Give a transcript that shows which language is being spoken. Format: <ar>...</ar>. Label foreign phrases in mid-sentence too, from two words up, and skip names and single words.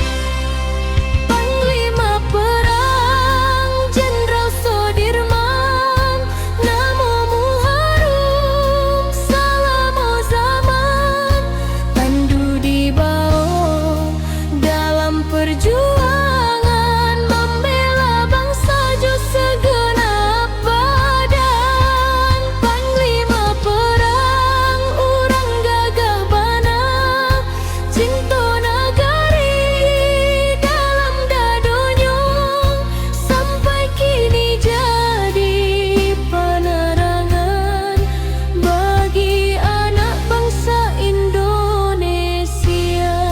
<id>Panglima perang Jenderal Soedirman, namamu harum selama zaman. Tandu di bawah dalam perjuangan membela bangsa jo segenap badan.</id> <min>Panglima perang urang gagah bana, cinta nagari dalam dadonyo, sampai kini jadi penerangan bagi anak bangsa Indonesia.</min>